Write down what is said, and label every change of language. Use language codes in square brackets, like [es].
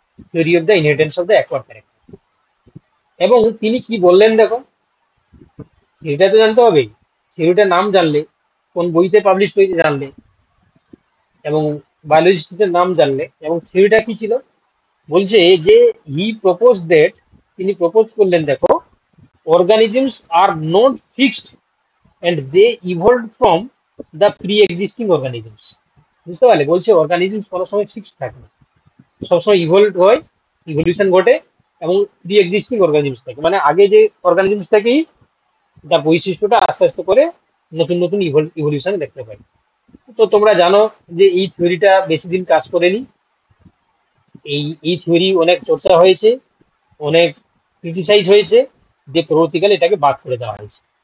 [en] Theory of the inheritance of the acquired character. [bn] এবং তিনি কি বললেন দেখো, থিওরিটা তো জানতে হবে, থিওরিটার নাম জানলে, কোন বইতে পাবলিশ হয়েছে জানলে, এবং বায়োলজিস্টের নাম জানলে, এবং থিওরিটা কি ছিল? বলছে যে [en] he propose that, [bn] তিনি প্রপোজ করলেন, দেখো, [en] organisms are not fixed and they evolved from the pre-existing organisms। [bn] বুঝতে পারলে? বলছে অর্গানিজমস কোনো সময় ফিক্সড থাকে না, সবসময় ইভলভ হয়, ইভলিউশন ঘটে, এবং প্রি এক্সিস্টিং অর্গানিজমস থাকে, মানে আগে যে অর্গানিজমস থেকেই তার বৈশিষ্ট্যটা আস্তে আস্তে করে নতুন নতুন ইভলিউশন দেখতে পাই। তো তোমরা জানো যে এই থিওরিটা বেশি দিন কাজ করেনি। এই থিওরি অনেক চর্চা হয়েছে, অনেক ক্রিটিসাইজ হয়েছে, যে পরবর্তীকালে এটাকে বাদ করে দেওয়া হয়েছে।